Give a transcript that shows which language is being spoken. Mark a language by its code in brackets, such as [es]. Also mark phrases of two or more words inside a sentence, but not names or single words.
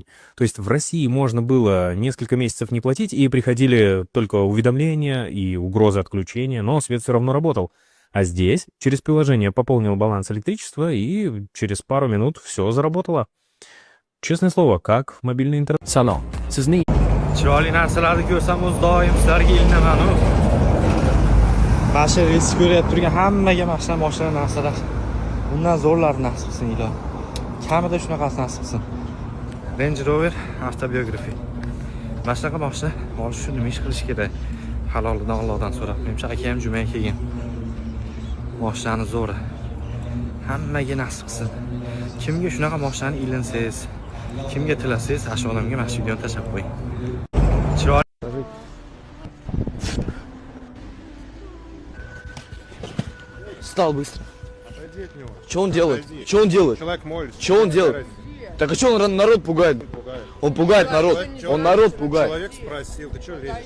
[ru] То есть в России можно было несколько месяцев не платить, и приходили только уведомления и угрозы отключения, но свет все равно работал. А здесь через приложение пополнил баланс электричества, и через пару минут все заработало. Честное слово, как в мобильный интернет. [uz] Salom. Sizning Chiroyli narsalarni ko'rsam, o'z doim sizlarga ilinaman. Mana shu reys ko'rib turgan hammaga mashina narsalar. Bundan zo'rlarini nasib qilsin ilohim. Kamida shunaqasi nasib qilsin. Range Rover Autobiography. Mana shunaqa mashina olish uchun nima ish qilish kerak? Halolidan Allohdan so'rab. Menimcha aka ham jumaga kelgan. Mashinani zo'ri. hammaga nasib qilsin. Kimga shunaqa moshinani ilinsangiz, kimga tilasangiz, shu odamga mana shu videoni tashlab qo'ying. Chiroyli. [ru] Встал быстро. Что он делает? Что он делает? Человек молится. Что он делает? Так а что он народ пугает? Он пугает народ. Он народ пугает. Человек спросил, ты что лезешь?